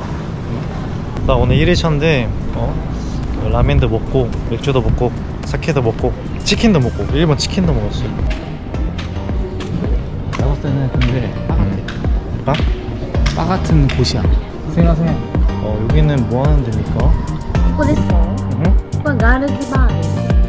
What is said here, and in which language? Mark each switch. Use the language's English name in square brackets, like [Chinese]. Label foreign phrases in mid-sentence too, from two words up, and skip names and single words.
[Korean] 나 오늘 1일차인데 라면도 먹고 맥주도 먹고 사케도 먹고 치킨도 먹고 일본 치킨도 먹었어. 내가 봤을 때는 근데 빠? 바 같은 곳이야. 생각해. 여기는 뭐 하는 데입니까? [Japanese] ここですか？ [Korean] 응? [Japanese] ここはガールズバーです。